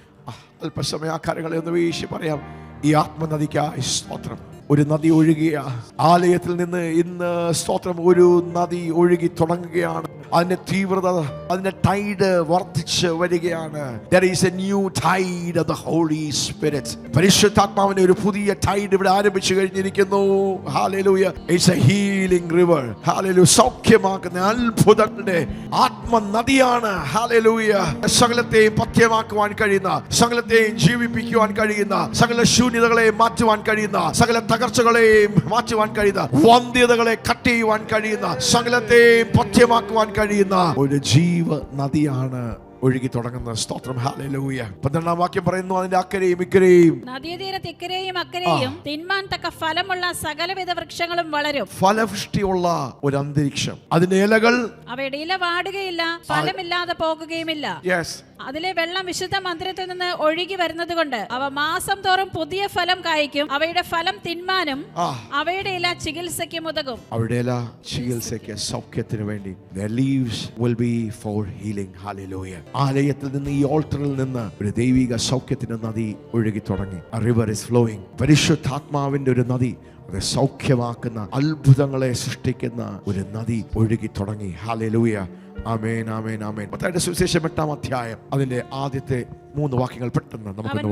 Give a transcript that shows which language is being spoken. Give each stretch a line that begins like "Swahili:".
Malayalam: അല്പസമയ ആ കാര്യങ്ങളെ ഒന്ന് വീശി പറയാം. ഈ ആത്മനദിക്കായി സ്തോത്രം. ഒരു നദി ഒഴുകിയ ആലയത്തിൽ നിന്ന് ഇന്ന് സ്തോത്രം ഒരു നദി ഒഴുകി തുടങ്ങുകയാണ്. അതിന്റെ തീവ്രത, അതിന്റെ ടൈഡ് വർദ്ധിച്ച് വരികയാണ്.
English: There is a new tide of the Holy Spirit.
Malayalam: പരിശുദ്ധാത്മാവിന്റെ ഒരു പുതിയ ടൈഡ് ഇവിടെ ആരംഭിച്ചു കഴിഞ്ഞിരിക്കുന്നു. Hallelujah.
English: It's a healing river. Hallelujah.
Malayalam: സൗഖ്യമാക്കുന്ന അത്ഭുതങ്ങളുടെ ആത്മനദിയാണ്.
English: Hallelujah.
Malayalam: സകലത്തെയും പഥ്യമാക്കുവാൻ കഴിയുന്ന, സകലത്തെയും ജീവിപ്പിക്കുവാൻ കഴിയുന്ന, സകല ശൂന്യതകളെ മാറ്റുവാൻ കഴിയുന്ന, സകല തകർച്ചകളെയും മാറ്റുവാൻ കഴിയുന്ന, വന്ധ്യതകളെ കട്ട് ചെയ്യുവാൻ കഴിയുന്ന, സകലത്തെയും പഥ്യമാക്കുവാൻ കഴിയുന്ന ഒരു ജീവ നദിയാണ് ഒഴുകി തുടങ്ങുന്ന. സ്തോത്രം. ഹല്ലേലൂയ. 12ാം വാക്യം പറയുന്നു, അതിന്റെ അക്കരെയും ഇക്കരെയും, നദീതീരത്ത് ഇക്കരെയും അക്കരെയും തിന്മാൻ തക്ക ഫലമുള്ള സകലവിധ വൃക്ഷങ്ങളും വളരും. ഫലപുഷ്ടിയുള്ള ഒരു അന്തരീക്ഷം. അതിന്റെ ഇലകൾ, അവയുടെ ഇല വാടുകയില്ല, ഫലമില്ലാതെ പോകുകയുമില്ല.
English: Yes.
Malayalam: അതിലെ വെള്ളം വിശുദ്ധ മന്ദിരത്തിൽ നിന്ന് ഒഴുകി വരുന്നത് കൊണ്ട് അവ മാസം തോറും പുതിയ ഫലം കായ്ക്കും. അവയുടെ ഫലം തിന്മാനും അവയുടെ ഇല ചികിത്സയ്ക്കും ഉതകും. അവയുടെ ഇല ചികിത്സയ്ക്ക്, സൗഖ്യത്തിന് വേണ്ടി.
English: Their leaves will be for healing. Hallelujah.
Malayalam: ആലയത്തിൽ നിന്ന്, ഈ ഓൾട്ടറിൽ നിന്ന് ഒരു ദൈവിക സൗഖ്യത്തിന്റെ നദി ഒഴുകി തുടങ്ങി.
English: A river is flowing.
Malayalam: പരിശുദ്ധാത്മാവിന്റെ ഒരു നദി, അത് സൗഖ്യമാക്കുന്ന, അത്ഭുതങ്ങളെ സൃഷ്ടിക്കുന്ന ഒരു നദി ഒഴുകി തുടങ്ങി. ഹല്ലേലൂയ. ആമേൻ, ആമേൻ, ആമേൻ. മത്തായിയുടെ സുവിശേഷം 8ാം അധ്യായം അതിന്റെ ആദ്യത്തെ 3 വാക്യങ്ങൾ പെട്ടെന്ന് നമുക്ക്